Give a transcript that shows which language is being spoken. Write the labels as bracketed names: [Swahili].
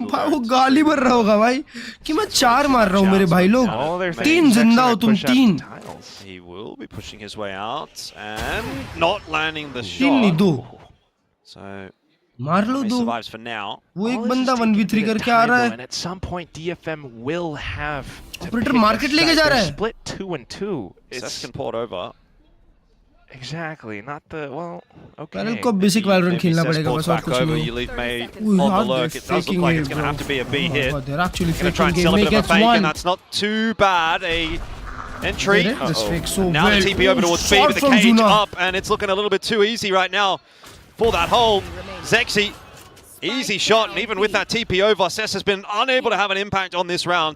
[Hindi] वो गाली भर रहा होगा भाई कि मैं 4 मार रहा हूँ मेरे भाई लोग. 3 जिंदा हो तुम 3. [English] He will be pushing his way out and not landing the shot. [Hindi] 3 नहीं 2. [English] So [Hindi] मार लो 2. [English] survives for now. [Hindi] वो एक बंदा 1v3 करके आ रहा है. [English] And at some point DFM will have to [Hindi] Operator market लेके जा रहा है. [English] Split 2 and 2. Cess can port over. Exactly, not the okay. [Hindi] Varel को basic valorant खेलना पड़ेगा बस और कुछ नहीं. [English] You leave May on the lurk. It does look like it's going to have to be a B hit. They're actually going to try and sell a bit of a fake, and that's not too bad. A entry. Now the TP over towards B with the cage up, and it's looking a little bit too easy right now for that hole. Zexy, easy shot, and even with that TP over, Cess has been unable to have an impact on this round.